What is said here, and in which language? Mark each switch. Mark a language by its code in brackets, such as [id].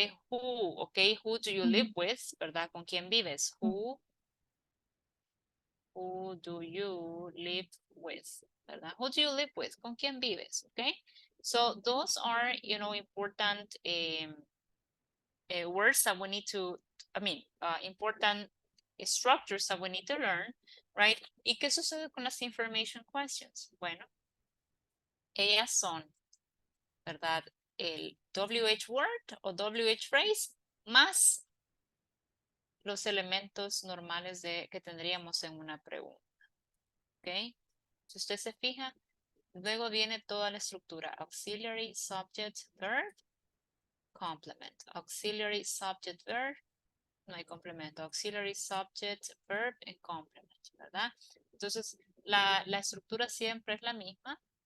[en] Who, okay, who do you live with, ¿verdad? [es] ¿Con quién vives? [en] Who do you live with, ¿verdad? Who do you live with? [es] ¿Con quién vives? [en] Okay. So those are, you know, important words that we need to, important structures that we need to learn, right? [es] ¿Y qué sucede con las information questions? Bueno, ellas son, ¿verdad? El WH word o WH phrase más los elementos normales que tendríamos en una pregunta. ¿Ok? Si usted se fija, luego viene toda la estructura. [en] Auxiliary, subject, verb, complement. Auxiliary, subject, verb. [es] No hay complemento. [en] Auxiliary, subject, verb and complement, [es] ¿verdad? Entonces, la estructura siempre es la misma.